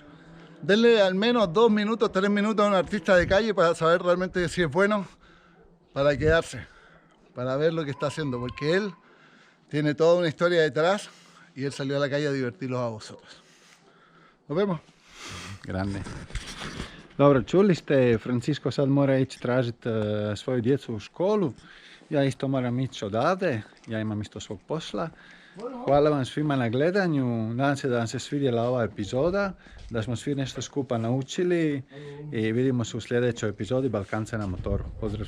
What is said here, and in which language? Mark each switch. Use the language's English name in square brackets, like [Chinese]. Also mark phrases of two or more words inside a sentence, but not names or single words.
[Spanish] Denle al menos 2 minutos, 3 minutos a un artista de calle para saber realmente si es bueno, para quedarse, para ver lo que está haciendo, porque él tiene toda una historia detrás y él salió a la calle a divertirlos a vosotros. Nos vemos. Grande. [Bosnian] Dobro, čuli ste, Francisco sad mora ići tražiti svoju djecu u školu. Ja isto moram ići odavde, ja imam isto svog posla. Hvala vam svima na gledanju, nadam se da vam se svidjela ova epizoda, da smo svi nešto skupa naučili i vidimo se u sljedećoj epizodi Balkanca na motoru.